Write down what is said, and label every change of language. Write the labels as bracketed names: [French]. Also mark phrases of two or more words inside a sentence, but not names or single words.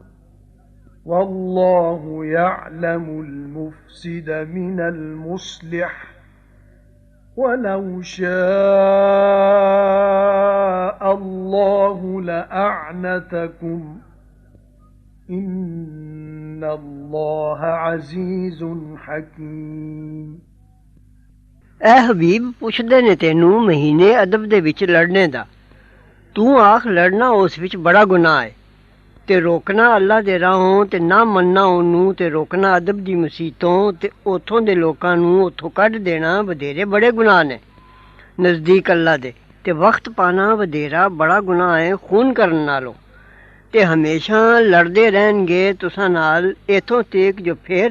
[Arabic] والله يعلم المفسد من المصلح ولو شاء الله لأعنتكم إن الله عزيز حكيم [Punjabi] ਹਬੀਬ ਪੁੱਛਦੇ ਨੇ ਤੈਨੂੰ ਮਹੀਨੇ ਅਦਬ ਦੇ ਵਿੱਚ ਲੜਨੇ ਦਾ ਤੂੰ ਆਖ ਲੜਨਾ ਉਸ ਵਿੱਚ ਬੜਾ ਗੁਨਾਹ ਹੈ ਤੇ ਰੋਕਣਾ ਅੱਲਾ ਦੇ ਰਾਹੋਂ ਤੇ ਨਾ ਮੰਨਣਾ ਉਹਨੂੰ ਤੇ ਰੋਕਣਾ ਅਦਬ ਦੀ ਮਸੀਤੋਂ ਤੇ ਉੱਥੋਂ ਦੇ ਲੋਕਾਂ ਨੂੰ ਉੱਥੋਂ ਕੱਢ ਦੇਣਾ ਵਧੇਰੇ ਬੜੇ ਗੁਨਾਹ ਨੇ ਨਜ਼ਦੀਕ ਅੱਲਾ ਦੇ ਤੇ ਵਕਤ ਪਾਣਾ ਵਧੇਰਾ ਬੜਾ ਗੁਨਾਹ ਹੈ ਖੂਨ ਕਰਨ ਨਾਲੋਂ ਤੇ ਹਮੇਸ਼ਾ ਲੜਦੇ ਰਹਿਣਗੇ ਤੁਸਾਂ ਨਾਲ ਇਥੋਂ ਤੱਕ ਜੋ ਫੇਰ